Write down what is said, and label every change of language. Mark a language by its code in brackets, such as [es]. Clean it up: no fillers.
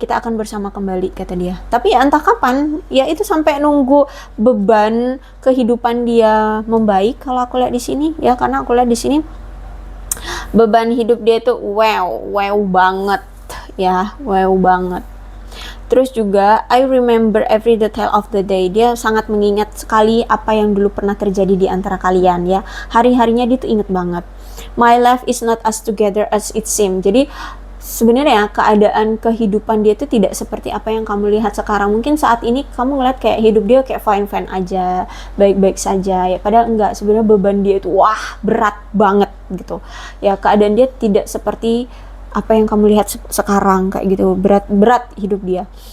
[id] Kita akan bersama kembali kata dia. Tapi ya entah kapan. Ya itu sampai nunggu beban kehidupan dia membaik kalau aku lihat di sini ya, karena aku lihat di sini beban hidup dia itu wow banget. Ya, wow banget. Terus juga [en] I remember every detail of the day. [id] Dia sangat mengingat sekali apa yang dulu pernah terjadi di antara kalian ya. Hari-harinya dia tuh inget banget. [en] My life is not as together as it seems. [id] Jadi sebenarnya keadaan kehidupan dia itu tidak seperti apa yang kamu lihat sekarang. Mungkin saat ini kamu ngeliat kayak hidup dia kayak fine-fine aja, baik-baik saja ya. Padahal enggak, sebenarnya beban dia itu wah berat banget gitu. Ya keadaan dia tidak seperti apa yang kamu lihat sekarang kayak gitu, berat hidup dia.